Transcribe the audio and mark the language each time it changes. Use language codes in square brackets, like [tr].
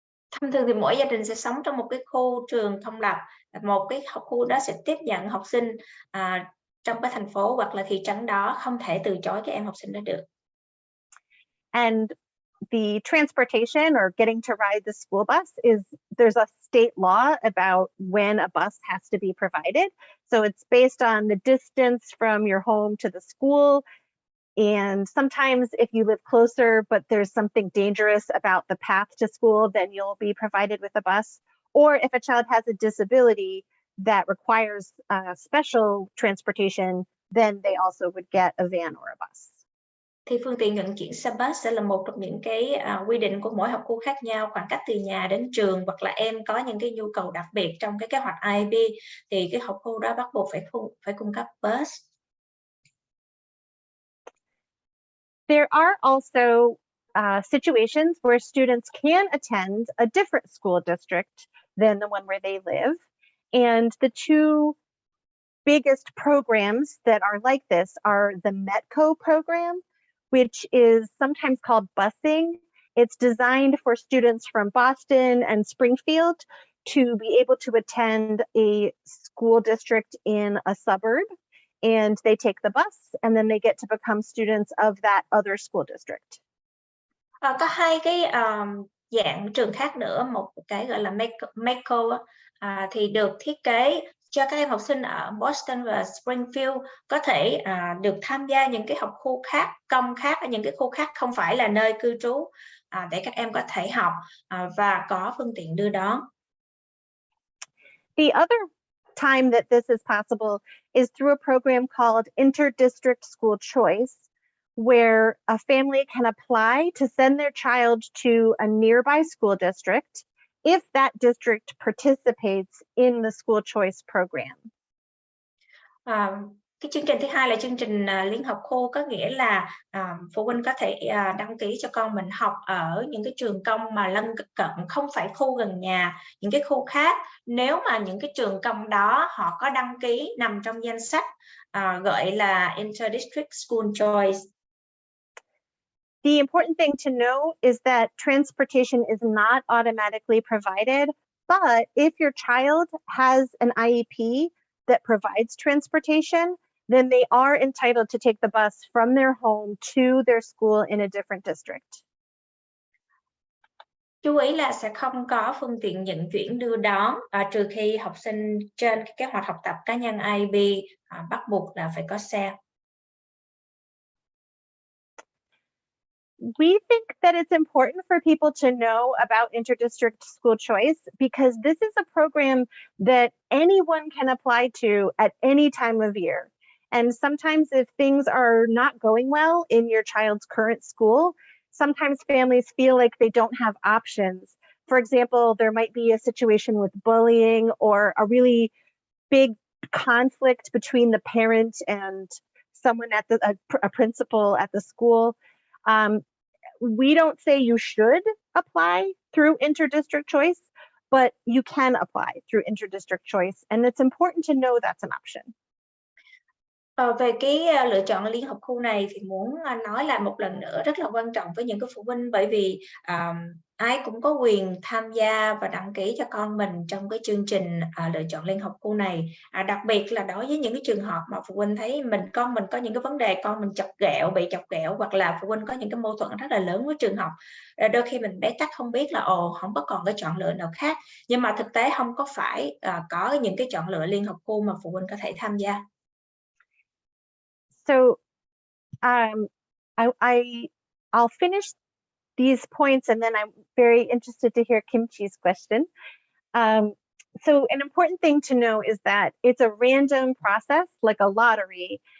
[vi] Thông thường thì mỗi gia đình sẽ sống trong một cái khu trường công lập, một cái khu đó sẽ tiếp nhận học sinh trong cái thành phố hoặc là thị trấn đó, không thể từ chối các em học sinh đó được. [en] And the transportation or getting to ride the school bus there's a state law about when a bus has to be provided. So it's based on the distance from your home to the school. And sometimes if you live closer, but there's something dangerous about the path to school, then you'll be provided with a bus. Or if a child has a disability that requires special transportation, then they also would get a van or a bus. [vi] Thì phương tiện vận chuyển xe bus sẽ là một trong những cái quy định của mỗi học khu khác nhau, khoảng cách từ nhà đến trường, hoặc là em có những cái nhu cầu đặc biệt trong cái kế hoạch IEP thì cái học khu đó bắt buộc phải cung cấp bus. [en] There are also situations where students can attend a different school district than the one where they live. And the two biggest programs that are like this are the METCO program, which is sometimes called busing. It's designed for students from Boston and Springfield to be able to attend a school district in a suburb. And they take the bus and then they get to become students of that other school district. [vi] Có hai cái dạng trường khác nữa, một cái gọi là METCO thì được thiết kế cho các em học sinh ở Boston và Springfield có thể được tham gia những cái học khu khác, công khác, ở những cái khu khác không phải là nơi cư trú, để các em có thể học và có phương tiện đưa đón. [en] The other time that this is possible is through a program called Inter-District School Choice, where a family can apply to send their child to a nearby school district if that district participates in the school choice program. [vi] Cái chương trình thứ hai là chương trình liên học khu, có nghĩa là phụ huynh có thể đăng ký cho con mình học ở những cái trường công mà lân cận, không phải khu gần nhà, những cái khu khác, nếu mà những cái trường công đó họ có đăng ký nằm trong danh sách gọi là Inter-District School Choice. [en] The important thing to know is that transportation is not automatically provided, but if your child has an IEP that provides transportation, then they are entitled to take the bus from their home to their school in a different district. [vi] Chú ý là sẽ không có phương tiện vận chuyển đưa đón trừ khi học sinh trên cái kế hoạch học tập cá nhân IEP bắt buộc là phải có xe. [en] We think that it's important for people to know about inter-district school choice because this is a program that anyone can apply to at any time of year. And sometimes if things are not going well in your child's current school, sometimes families feel like they don't have options. For example, there might be a situation with bullying or a really big conflict between the parent and someone at a principal at the school. We don't say you should apply through inter-district choice, but you can apply through inter-district choice, and it's important to know that's an option. [vi] Về cái lựa chọn liên học khu này thì muốn nói lại một lần nữa rất là quan trọng với những cái phụ huynh, bởi vì ai cũng có quyền tham gia và đăng ký cho con mình trong cái chương trình lựa chọn liên học khu này. Đặc biệt là đối với những cái trường hợp mà phụ huynh thấy con mình có những cái vấn đề, con mình bị chọc ghẹo, hoặc là phụ huynh có những cái mâu thuẫn rất là lớn với trường học. Đôi khi mình bế tắc không biết là không có còn cái chọn lựa nào khác, nhưng mà thực tế không có phải có những cái chọn lựa liên học khu mà phụ huynh có thể tham gia. [en] So I'll finish these points and then I'm very interested to hear Kimchi's question. So an important thing to know is that it's a random process, like a lottery.